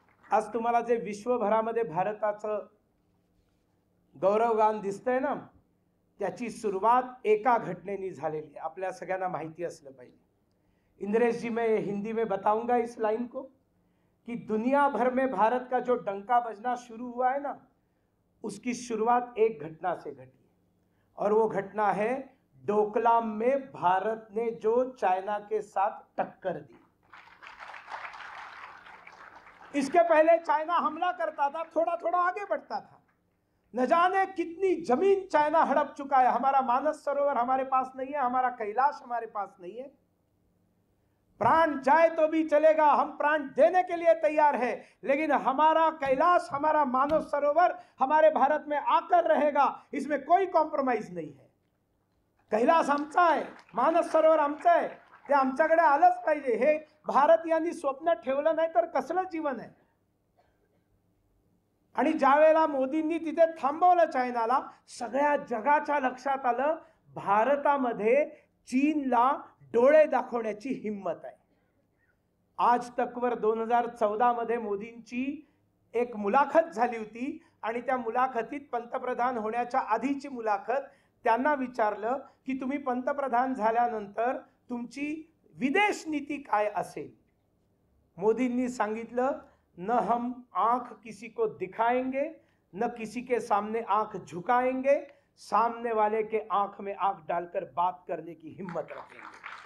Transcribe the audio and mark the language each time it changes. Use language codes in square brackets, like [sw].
[mr] आज तुम्हाला जे विश्वभरामध्ये भारताचं गौरवगान दिसतंय ना, त्याची सुरुवात एका घटनेने झालेली आहे. आपल्या सगळ्यांना माहिती असलं पाहिजे. [hi] इंद्रेश जी, मैं हिंदी में बताऊंगा इस लाइन को कि दुनिया भर में भारत का जो डंका बजना शुरू हुआ है ना, उसकी शुरुआत एक घटना से घटी, और वो घटना है डोकलाम में भारत ने जो चाइना के साथ टक्कर दी. इसके पहले चाइना हमला करता था, थोड़ा थोड़ा आगे बढ़ता था. न जाने कितनी जमीन चाइना हड़प चुका है. हमारा मानस सरोवर हमारे पास नहीं है, हमारा कैलाश हमारे पास नहीं है. प्राण जाए तो भी चलेगा, हम प्राण देने के लिए तैयार है, लेकिन हमारा कैलाश, हमारा मानस सरोवर हमारे भारत में आकर रहेगा, इसमें कोई कॉम्प्रोमाइज नहीं है. [mr] कैलाश आमचा आहे, मानस सरोवर आमचं आहे, ते आमच्याकडे आलंच पाहिजे. हे भारतीयांनी स्वप्न ठेवलं नाही तर कसलं जीवन आहे. आणि ज्या वेळेला मोदींनी तिथे थांबवलं चायनाला, सगळ्या जगाच्या लक्षात आलं भारतामध्ये चीनला डोळे दाखवण्याची हिम्मत आहे. आज तकवर 2014 मध्ये मोदींची एक मुलाखत झाली होती आणि त्या मुलाखतीत पंतप्रधान होण्याच्या आधीची मुलाखत, त्यांना विचारलं की तुम्ही पंतप्रधान झाल्यानंतर तुमची विदेश नीती काय असेल. मोदींनी सांगितलं, [hi] न हम आंख किसी को दिखाएंगे, न किसी के सामने आंख झुकाएंगे, सामने वाले के आंख में आंख डालकर बात करने की हिम्मत रखेंगे.